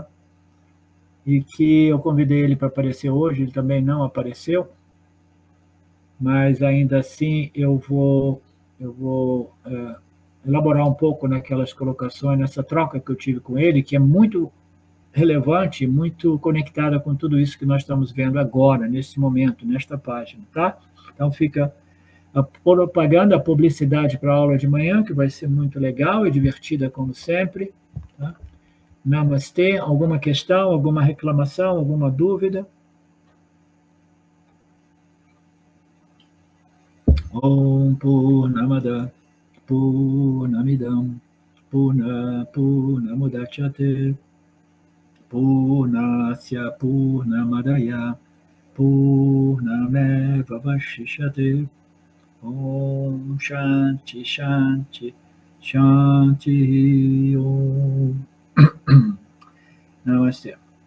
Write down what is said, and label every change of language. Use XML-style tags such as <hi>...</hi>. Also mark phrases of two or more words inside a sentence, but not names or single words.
<pt>E que eu convidei ele para aparecer hoje, ele também não apareceu, mas ainda assim eu vou elaborar um pouco naquelas colocações, nessa troca que eu tive com ele, que é muito relevante, muito conectada com tudo isso que nós estamos vendo agora, nesse momento, nesta página, tá? Então fica a propaganda, a publicidade para a aula de manhã, que vai ser muito legal e divertida como sempre, tá? Namastê, alguma questão, alguma reclamação, alguma dúvida?</pt> <sa>Om Purnamada Purnamidam Purnamudachyate Purnasya Purnamadaya Purnameva Vashishate Om Shanti Shanti Shanti Om Namaste.</sa>